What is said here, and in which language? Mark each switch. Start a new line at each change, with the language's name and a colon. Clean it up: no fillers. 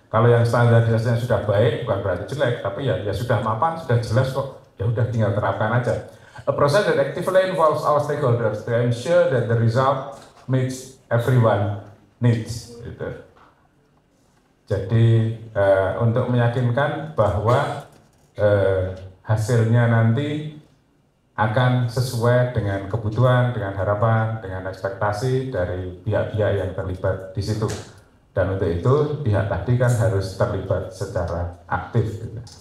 Indonesian: Kalau yang standarisasinya sudah baik, bukan berarti jelek, tapi ya sudah mapan, sudah jelas kok. Ya udah tinggal terapkan aja.
English: A process that actively involves all stakeholders to ensure that the result meets everyone needs.
Indonesian: Gitu. Jadi untuk meyakinkan bahwa hasilnya nanti akan sesuai dengan kebutuhan, dengan harapan, dengan ekspektasi dari pihak-pihak yang terlibat di situ. Dan untuk itu pihak tadi kan harus terlibat secara aktif. Gitu.